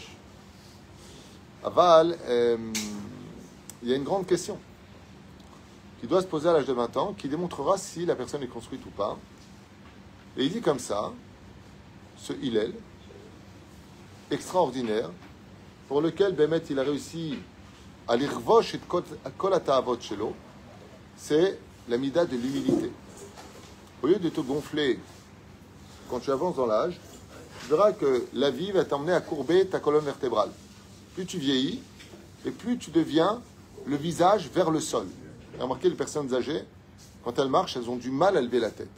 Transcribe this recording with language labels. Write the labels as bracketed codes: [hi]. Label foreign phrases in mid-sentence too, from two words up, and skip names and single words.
[fr] Aval, il y a une grande question qui doit se poser à l'âge de 20 ans, qui démontrera si la personne est construite ou pas. Et il dit comme ça, ce Hillel, extraordinaire, pour lequel Bémet il a réussi à [he] לכבוש את כל התאוות שלו, [fr] c'est la mida de l'humilité. Au lieu de te gonfler quand tu avances dans l'âge, tu verras que la vie va t'emmener à courber ta colonne vertébrale. Plus tu vieillis, et plus tu deviens le visage vers le sol. Remarquez, les personnes âgées, quand elles marchent, elles ont du mal à lever la tête.